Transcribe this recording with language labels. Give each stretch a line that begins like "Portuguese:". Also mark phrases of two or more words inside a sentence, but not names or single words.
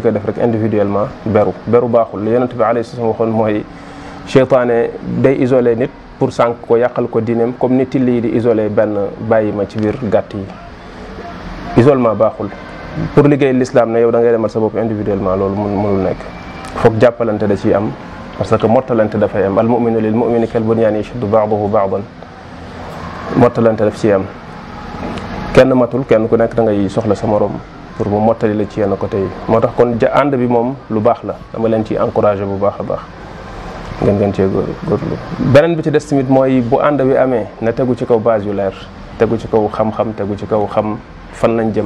Wolof: koy def rek individuellement beru baaxul li yonent bi
Arabic: عليه السلام
Wolof: waxoon mooy seytaane day isolé nit pour sànq ko yàqal ko diineem comme ni till yi di isolé benn bàyyi ma ci biir gàtt yi isolement baaxul pour liggéey l'islam ne yow da ngay demal sa bopp individuellement loolu mënul nekk foog jàppalante da ciy am
French: parce que
Wolof: mottalante dafay am
Arabic: المؤمن للمؤمن كالبنيان يشد بعضه بعضا
Wolof: mottalante daf ciy am kenn matul kenn ku nekk da ngay soxla sa morom pour mu mottali la ci yenn côté yi moo tax kon ànd bi moom lu baax la dama leen ci encouragé bu baax a baax ngeen cee góorlu beneen bi ci des tamit mooy bu ànd bi amee na tegu ci kaw base yu leer tegu ci kaw xam-xam tegu ci kaw xam fan lañ jëm